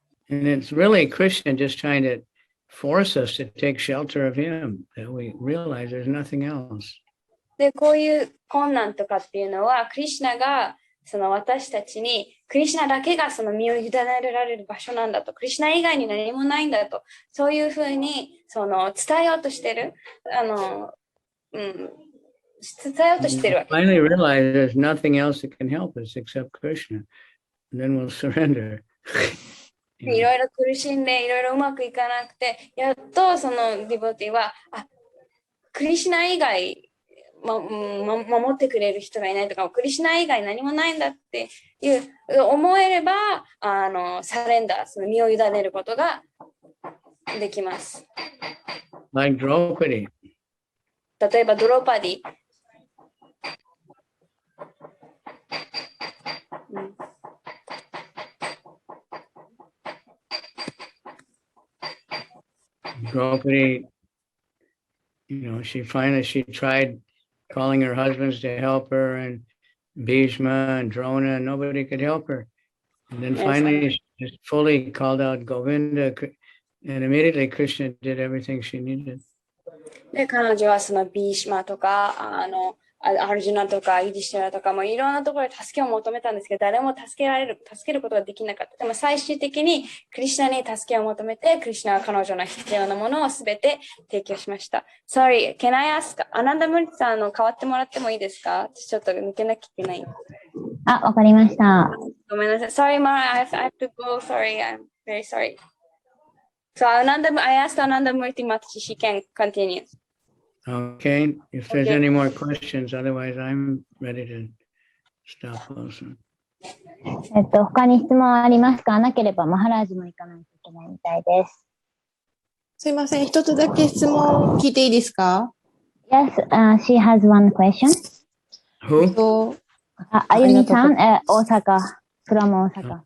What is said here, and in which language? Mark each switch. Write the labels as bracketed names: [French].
[English] And it's really Krishna just trying to force us to take shelter of him, that we realize there's nothing else. [Japanese] で、こういう困難とかっていうのは、クリシュナが私たちに、クリシュナだけがその身を委ねられる場所なんだと、クリシュナ以外に何もないんだと、そういうふうに伝えようとしてる、伝えようとしてるわけ。 [English] Finally realize there's nothing else that can help us except Krishna. And then we'll surrender. [Japanese] いろいろ苦しんで、いろいろうまくいかなくて、やっとそのディボティは、クリシュナ以外守ってくれる人がいないとか、クリシュナ以外何もないんだっていう思えれば、サレンダー、その身を委ねることができます。 [English] Like Draupadi. [Japanese] 例えばドロパディ。 [English] Draupadi, she tried calling her husbands to help her, and Bhishma and Drona, and nobody could help her. And then finally, she just fully called out Govinda, and immediately Krishna did everything she needed. [Japanese] で、彼女はそのビーシマとか、アルジュナとか、イディシュラとか、もいろんなところで助けを求めたんですけど、誰も助けることができなかった。でも最終的にクリシュナに助けを求めて、クリシュナは彼女の必要なものをすべて提供しました。 [English] Sorry, can I ask? [Japanese] アナンダムリさん代わってもらってもいいですか？私ちょっと抜けなきゃいけない。わかりました。ごめんなさい。 [English] Sorry, Mara, I have to go. Sorry, I'm very sorry. So I asked Ananda Murthy Mataji, she can continue. Okay, if there's any more questions, otherwise I'm ready to stop also. [Japanese] 他に質問ありますか？なければマハラージも行かないといけないみたいです。すいません、一つだけ質問聞いていいですか？ [English] Yes, she has one question. Who? [Japanese] あゆみさん、大阪、from 大阪。